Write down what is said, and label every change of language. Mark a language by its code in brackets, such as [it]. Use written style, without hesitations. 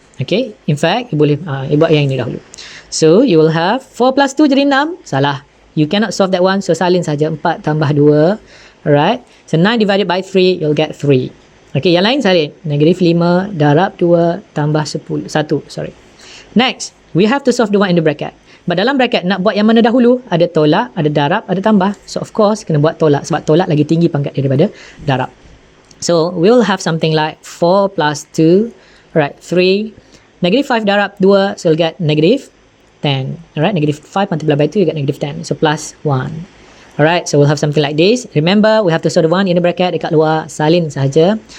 [en] Okay, in fact, you [ms] boleh buat yang ini dahulu. [en] So you will have 4 plus 2 [ms] jadi 6. Salah. [en] You cannot solve that one. So [ms] salin saja 4 tambah 2. [en] Alright. So 9 divided by 3, you'll get 3. Okay, [ms] yang lain salin. Negatif 5 darab 2 tambah 1. [en] Sorry. Next, we have to solve the one in the bracket. But [ms] dalam bracket, nak buat yang mana dahulu? Ada tolak, ada darab, ada tambah. [en] So of course, [ms] kena buat tolak. Sebab tolak lagi tinggi pangkat daripada darab. [en] So we will have something like 4 plus 2. Alright, 3. [ms] Negatif 5 darab 2, [en] so you'll get negative 10. Alright, negative 5 multiplied by 2, you get negative 10. So plus 1. Alright, so we'll have something like this. Remember, we have to solve the one in the bracket [ms] dekat luar. Salin sahaja.